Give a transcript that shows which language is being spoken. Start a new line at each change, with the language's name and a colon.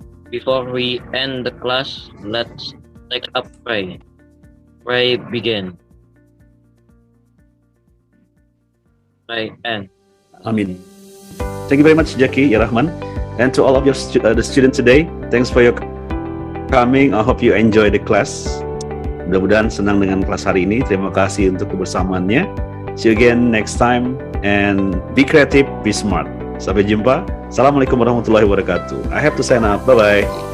English: Before we end the class, let's take a pray. Pray begin. Pray end. Amin. Thank you very much, Zaki Rahman. And to all of your the students today, thanks for your coming. I hope you enjoy the class.
Indonesian: Mudah-mudahan senang dengan kelas hari ini. Terima kasih untuk kebersamaannya.
English: See you again next time and be creative, be smart.
Indonesian: Sampai jumpa.
Arabic: Assalamualaikum warahmatullahi wabarakatuh.
English: I have to sign up. Bye-bye.